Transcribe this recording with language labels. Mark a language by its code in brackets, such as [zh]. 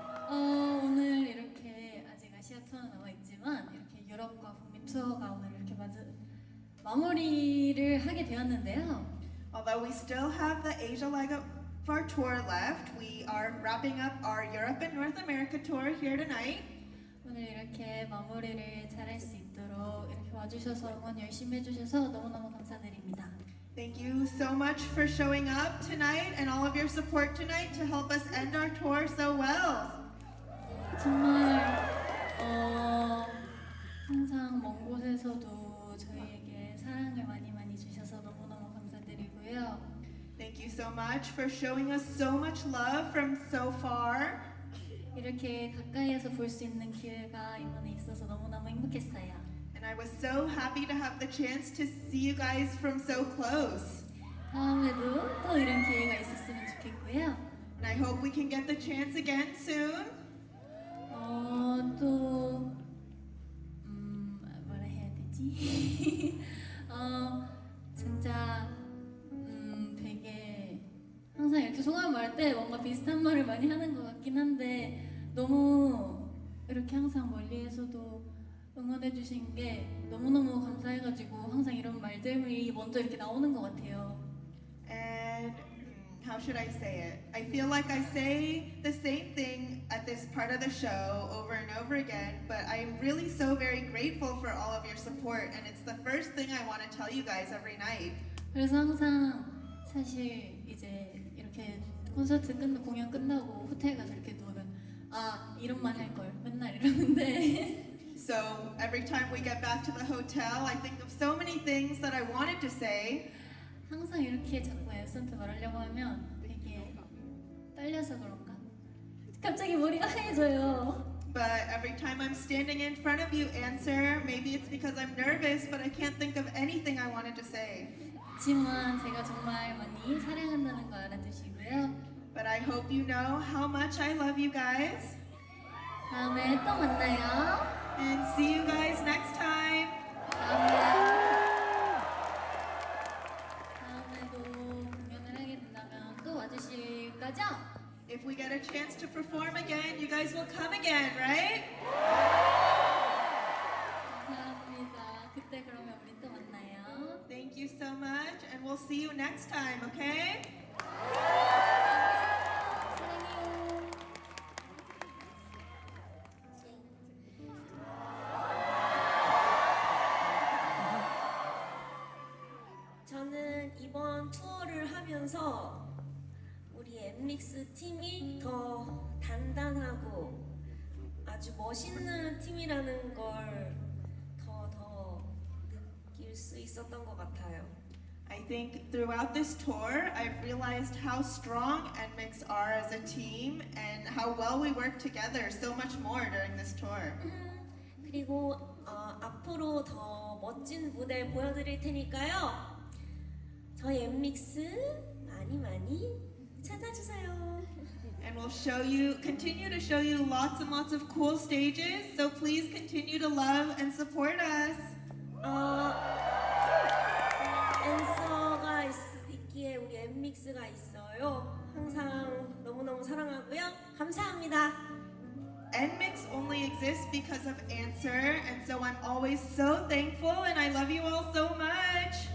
[ko] 오늘 이렇게 아직 아시아 투어는 남아있지만 이렇게 유럽과 북미 투어가 오늘 이렇게 마무리를 하게 되었는데요. [en] Although we still have the Asia leg of our tour left, we are wrapping up our Europe and North America tour here tonight. [ko] 오늘 이렇게 마무리를 잘할 수 있도록 이렇게 와주셔서 응원 열심히 해주셔서 너무너무 감사드립니다. [en] Thank you so much for showing up tonight and all of your support tonight to help us end our tour so well. [ko] 정말 항상 먼 곳에서도 저희에게 사랑을 많이 주셔서 너무너무 감사드리고요. [en] Thank you so much for showing us so much love from so far. [ko] 이렇게 가까이에서 볼 수 있는 기회가 이번에 있어서 너무너무 행복했어요. [en] And I was so happy to have the chance to see you guys from so close. [ko] 다음에도 또 이런 기회가 있었으면 좋겠고요. [en] And I hope we can get the chance again soon. [ko] 또 뭐라 해야 되지? 진짜 되게 항상 이렇게 소감 말할 때 뭔가 비슷한 말을 많이 하는 것 같긴 한데 너무 이렇게 항상 멀리에서도 응원해 주신 게 너무너무 감사해가지고 항상 이런 말들이 먼저 이렇게 나오는 것 같아요. [en] And how should I say it? I feel like I say the same thing at this part of the show over and over again, but I am really so very grateful for all of your support, and it's the first thing I want to tell you guys every night. [ko] 그래서 항상 사실 이제 이렇게 콘서트 공연 끝나고 호텔 가서 이렇게 누우면 이런 말 할 걸 맨날 이러는데 [en] So every time we get back to the hotel, I think of so many things that I wanted to say. [ko] 항상 이렇게 자꾸 앤서한테 말하려고 하면 되게 떨려서 그런가? 갑자기 머리가 하얘져요. [en] But every time I'm standing in front of you, answer, maybe it's because I'm nervous, but I can't think of anything I wanted to say. [ko] 그렇지만 제가 정말 많이 사랑한다는 거 알아두시고요. [en] But I hope you know how much I love you guys. [ko] 다음에 또 만나요. [en] And see you guys next time. [ko] 다음에도 공연을 하게 된다면 또 와주실 거죠? [en] If we get a chance to perform again, you guys will come again, right? [ko] 감사합니다. 그때 그러면 우리 또 만나요. [en] Thank you so much, and we'll see you next time, okay? [ko] 사랑해요. 저는 이번 투어를 하면서 우리 NMIXX 팀이 더 단단하고 아주 멋있는 팀이라는 걸 더 느낄 수 있었던 것 같아요. [en] I think throughout this tour, I've realized how strong NMIXX are as a team and how well we work together so much more during this tour. [ko] 그리고 앞으로 더 멋진 무대 보여드릴 테니까요. 저희 NMIXX 많이 찾아주세요. [en] And we'll continue to show you lots and lots of cool stages, so please continue to love and support us. [ko] 앤서가 있기에 우리 NMIXX가 있어요. 항상 너무너무 사랑하고요. 감사합니다. [en] NMIXX only exists because of Answer, and so I'm always so thankful, and I love you all so much.